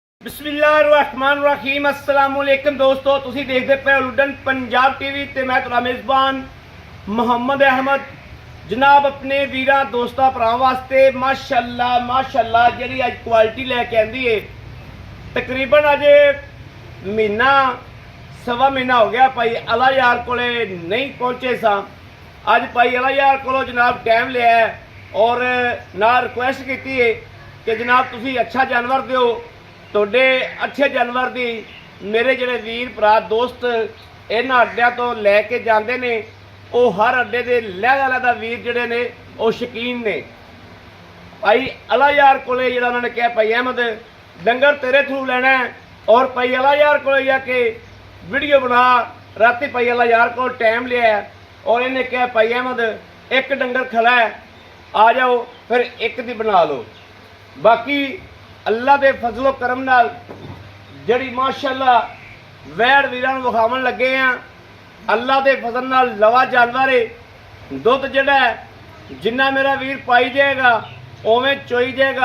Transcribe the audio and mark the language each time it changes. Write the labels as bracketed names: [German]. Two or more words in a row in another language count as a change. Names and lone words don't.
[Punjabi] ਬਿਸਮਿੱਲਾਹਿਰਰਹਮਾਨਿਰਰਹੀਮ ਅੱਸਲਾਮ ਵਾਲੇਕੁਮ ਦੋਸਤੋ, ਤੁਸੀਂ ਦੇਖਦੇ ਪਏ ਲੁਡਨ ਪੰਜਾਬ ਟੀਵੀ ਤੇ ਮੈਂ ਤੁਹਾਡਾ ਮੇਜ਼ਬਾਨ ਮੁਹੰਮਦ ਅਹਿਮਦ ਜਨਾਬ ਆਪਣੇ ਵੀਰਾਂ ਦੋਸਤਾਂ ਭਰਾਵਾਂ ਵਾਸਤੇ ਮਾਸ਼ਾਅੱਲ੍ਹਾ ਜਿਹੜੀ ਅੱਜ ਕੁਆਲਿਟੀ ਲੈ ਕੇ ਆਂਦੀ ਹੈ। ਤਕਰੀਬਨ ਅੱਜ ਮਹੀਨਾ ਸਵਾ ਮਹੀਨਾ ਹੋ ਗਿਆ ਭਾਈ ਅੱਲਾ ਯਾਰ ਕੋਲੇ ਨਹੀਂ ਪਹੁੰਚੇ ਸਾਂ। ਅੱਜ ਭਾਈ ਅੱਲਾ ਯਾਰ ਕੋਲੋਂ ਜਨਾਬ ਟਾਈਮ ਲਿਆ ਹੈ ਔਰ ਨਾ ਰਿਕੁਐਸਟ ਕੀਤੀ ਹੈ ਕਿ ਜਨਾਬ ਤੁਸੀਂ ਅੱਛਾ ਜਾਨਵਰ ਦਿਓ। ਤੁਹਾਡੇ ਅੱਛੇ ਜਾਨਵਰ ਦੀ मेरे ਜਿਹੜੇ ਵੀਰ ਭਰਾ ਦੋਸਤ ਇਹਨਾਂ ਅੱਡਿਆਂ ਤੋਂ ਲੈ ਕੇ ਜਾਂਦੇ ਨੇ, ਉਹ ਹਰ ਅੱਡੇ ਦੇ ਲਹਿਦਾ ਵੀਰ ਜਿਹੜੇ ਨੇ ਉਹ ਸ਼ੌਕੀਨ ਨੇ। ਭਾਈ ਅਲਾ ਯਾਰ ਕੋਲੇ ਜਿਹੜਾ ਉਹਨਾਂ ਨੇ ਕਿਹਾ ਭਾਈ ਅਹਿਮਦ ਡੰਗਰ ਤੇਰੇ ਥਰੂ ਲੈਣਾ ਔਰ ਭਾਈ ਅਲਾ ਯਾਰ ਕੋਲੇ ਜਾ ਕੇ ਵੀਡੀਓ ਬਣਾ। ਰਾਤੀ ਭਾਈ ਅਲਾ ਯਾਰ ਕੋਲ ਟਾਈਮ ਲਿਆ ਔਰ ਇਹਨੇ ਕਿਹਾ ਭਾਈ ਅਹਿਮਦ ਇੱਕ ਡੰਗਰ ਖਲਾ ਹੈ, ਆ ਜਾਓ ਫਿਰ ਇੱਕ ਦੀ ਬਣਾ ਲਓ। ਬਾਕੀ ਅੱਲ੍ਹਾ ਦੇ ਫ਼ਜ਼ਲੋ ਕਰਮ ਨਾਲ ਜਿਹੜੀ ਮਾਸ਼ਾਅੱਲ੍ਹਾ ਵੈੜ ਵੀਰਾਂ ਨੂੰ ਵਿਖਾਵਣ ਲੱਗੇ ਹਾਂ। ਅੱਲ੍ਹਾ ਦੇ ਫ਼ਜ਼ਲ ਨਾਲ ਲਵਾ ਜਾਨਵਰ ਹੈ। ਦੁੱਧ ਜਿਹੜਾ ਹੈ ਜਿੰਨਾ ਮੇਰਾ ਵੀਰ ਪਾਈ ਜਾਏਗਾ ਉਵੇਂ ਚੋਈ ਜਾਏਗਾ।